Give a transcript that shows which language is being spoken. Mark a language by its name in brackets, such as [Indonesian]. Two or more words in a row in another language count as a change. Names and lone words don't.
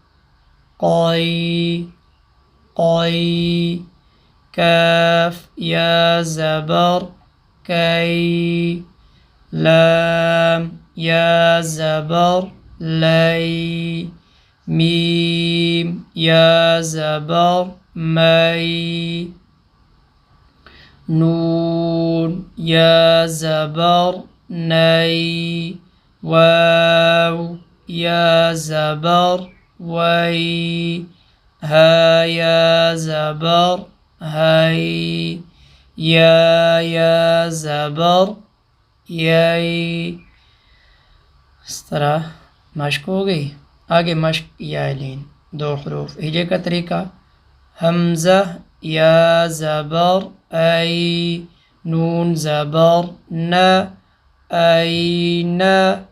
[Urdu] قی قی، کاف یا زبر کی، لام یا زبر لی، میم یا زبر می، نون یا زبر نی، واو یا زبر وی، ها یا زبر هی، یا زبر یائی. اس طرح مشق ہو گئی. آگے مشق یا لین 2 حروف. ہجے کا طریقہ حمزہ یا زبر ای، نون زبر نہ آئینہ.